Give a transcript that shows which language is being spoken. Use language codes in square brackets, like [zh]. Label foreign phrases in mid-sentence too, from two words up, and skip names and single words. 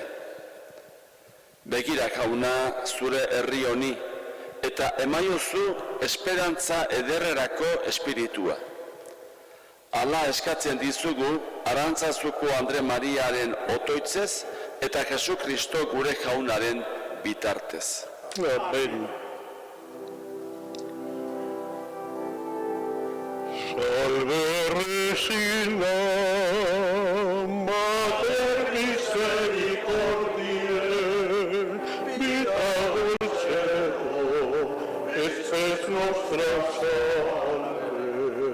[eu] Begira jauna zure herri honi eta emaiozu esperantza ederrerako espiritua. Hala eskatzen dizugu Arantzazuko Andre Mariaren otoitzez eta Jesu Kristo gure jaunaren bitartez. Amen. [la] Salve Regina, Mater misericordiae, vita dulcedo, estes nostra salve.